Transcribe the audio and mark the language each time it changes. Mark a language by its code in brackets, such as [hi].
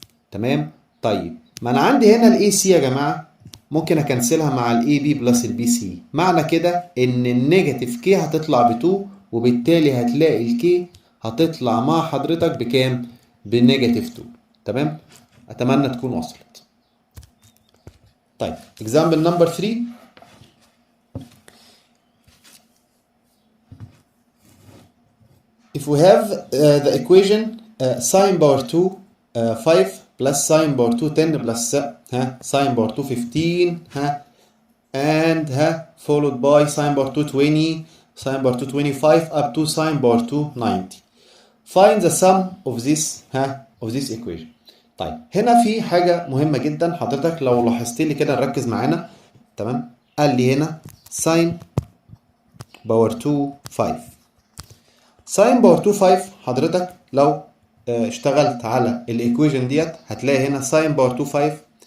[ar] تمام؟ طيب ما انا عندي هنا الاي سي يا جماعه، ممكن اكنسلها مع الاي بي بلس البي سي. معنى كده ان النيجاتيف كي هتطلع ب 2، وبالتالي هتلاقي الكي هتطلع مع حضرتك بكام؟ بنيجاتيف 2. تمام؟ اتمنى تكون وصلت. طيب [en] example number 3. If we have the equation sine power 2 5 plus sine power 2 10 plus sine power 2 15 and followed by sine power 2 20 sine power 2 25 up to sine power 2 90. Find the sum of this equation. [ar] طيب هنا في حاجة مهمة جدا حضرتك لو لاحظت لي كده، نركز معانا. تمام؟ قال لي هنا [en] sine power 2 5. [ar] ساين باور 2 5 حضرتك لو اشتغلت على الايكويشن ديت هتلاقي هنا ساين باور 2 5.